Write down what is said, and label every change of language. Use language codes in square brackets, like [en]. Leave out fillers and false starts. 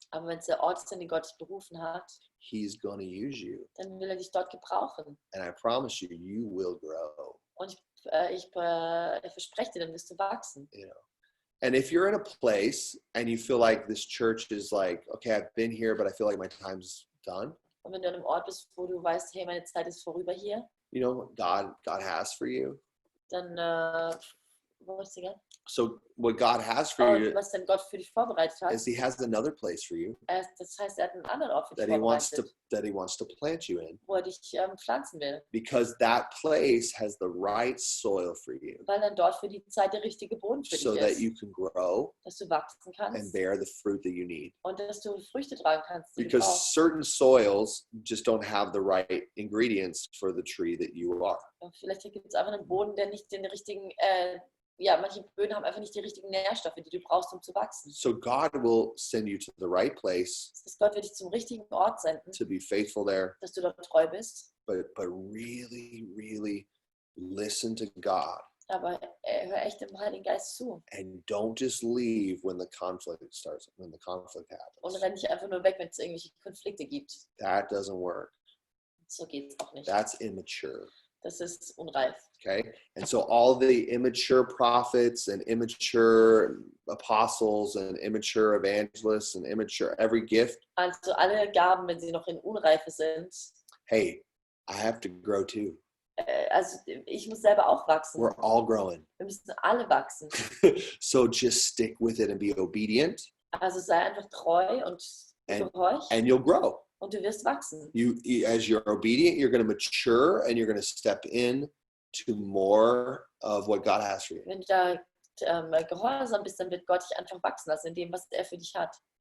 [de] Aber wenn es der Ort ist, in den Gott dich berufen hat, [en] He's going to use you. [de] dann will er dich dort gebrauchen. [en] And I promise you, you will grow. [de] Und ich verspreche dir, dann wirst du wachsen. [en] You know, And if you're in a place and you feel like this church is like, okay, I've been here, but I feel like my time's done. [de] Und wenn du an einem Ort bist, wo du weißt, hey, meine Zeit ist vorüber hier, [en] You know what God has for you? [de] dann, wo ist die? [en] So what God has for you [de] Was denn Gott für dich vorbereitet hat, [en] is He has another place for you [de] das heißt, er hat einen anderen Ort für dich [en] that He wants [de] vorbereitet, [en] to plant you in, [de] wo er dich pflanzen will, [en] because that place has the right soil for you, [de] weil dann dort für die Zeit der richtige Boden für [en] so [de] dich [en] that [de] ist, [en] you can grow [de] dass du wachsen [en] and [de] kannst [en] bear the fruit that you need. [de] und dass du Früchte tragen kannst, die du [en] Because [de] brauchst. [en] certain soils just don't have the right ingredients for the tree that you are. [de] Und vielleicht gibt es einfach einen Boden, der nicht den richtigen, manche Böden haben einfach nicht die richtigen Nährstoffe, die du brauchst, um zu wachsen. [en] So God will send you to the right place [de] Das heißt, Gott wird dich zum richtigen Ort senden, [en] to be faithful there, [de] dass du dort treu bist, [en] but really, really listen to God [de] aber hör echt dem Heiligen Geist zu [en] and don't just leave when the conflict [de] und [en] happens. [de] renn nicht einfach nur weg, wenn es irgendwelche Konflikte gibt. [en] That doesn't work. [de] So geht es auch nicht. [en] That's immature. [de] Das ist unreif. [en] Okay, and so all the immature prophets and immature apostles and immature evangelists and immature every gift, [de] Also alle Gaben, wenn sie noch in Unreife sind, [en] hey, I have to grow too. [de] also ich muss selber auch wachsen. [en] We're all growing. [de] Wir müssen alle wachsen. [en] So just stick with it and be obedient, [de] Also sei einfach treu und gehorch [en] and you'll grow. [de] und du wirst wachsen. [en] As you're obedient, you're going to mature and you're going to step in to more of what God has for you. [de] Wenn du da gehorsam bist, dann wird Gott dich einfach wachsen lassen in dem, was er für dich hat.